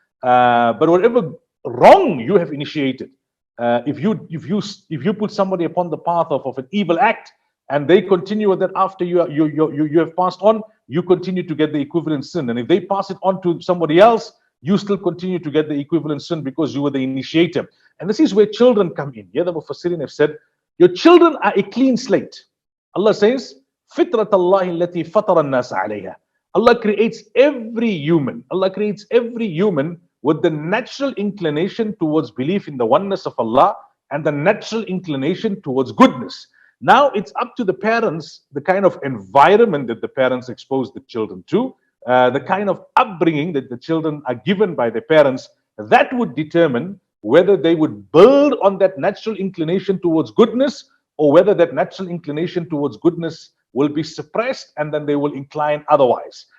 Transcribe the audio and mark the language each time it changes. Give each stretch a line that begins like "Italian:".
English: But whatever wrong you have initiated, if you put somebody upon the path of an evil act, and they continue with that after you have passed on, you continue to get the equivalent sin. And if they pass it on to somebody else, you still continue to get the equivalent sin because you were the initiator. And this is where children come in. Here the Mufassirin have said, your children are a clean slate.
Arabic: Allah says, فِطْرَةَ اللَّهِ الَّتِي فَطَرَ النَّاسَ عَلَيْهَا.
English: Allah creates every human. Allah creates every human with the natural inclination towards belief in the oneness of Allah and the natural inclination towards goodness. Now it's up to the parents, the kind of environment that the parents expose the children to, the kind of upbringing that the children are given by their parents, that would determine whether they would build on that natural inclination towards goodness, or whether that natural inclination towards goodness will be suppressed and then they will incline otherwise.